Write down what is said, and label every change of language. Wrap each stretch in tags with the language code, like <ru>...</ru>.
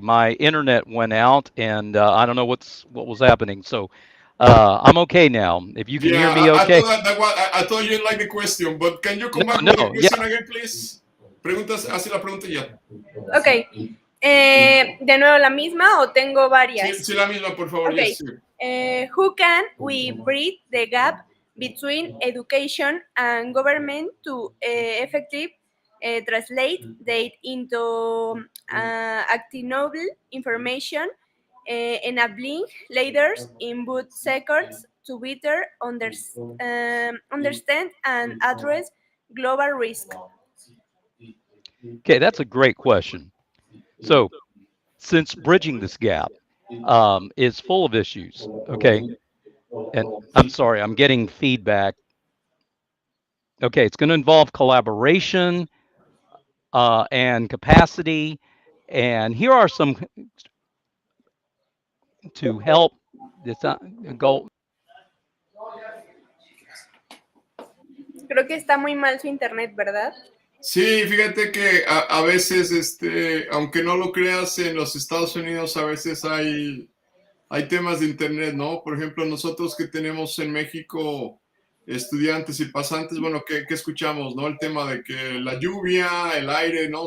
<en>My internet went out, and I don't know what was happening. So I'm okay now. If you can hear me, okay. I thought you didn't like the question, but can you come back with the question again, please?</en> <es>Hace la pregunta ya. Ok. ¿De nuevo la misma o tengo varias? Sí, la misma, por favor.</es> <en>Okay. Yes, Who can we bridge the gap between education and government to effectively translate data into actionable information, enabling leaders in both sectors to better understand and address global risk? Okay, that's a great question. So, since bridging this gap is full of issues, okay, and I'm sorry, I'm getting feedback. Okay, it's going to involve collaboration and capacity, and here are some to help this goal.</en> <es>Creo que está muy mal su internet, ¿verdad? Sí, fíjate que a veces, aunque no lo creas, en los Estados Unidos a veces hay temas de internet, ¿no? Por ejemplo, nosotros que tenemos en México estudiantes y pasantes, bueno, ¿qué escuchamos, no? El tema de que la lluvia, el aire, ¿no?</es>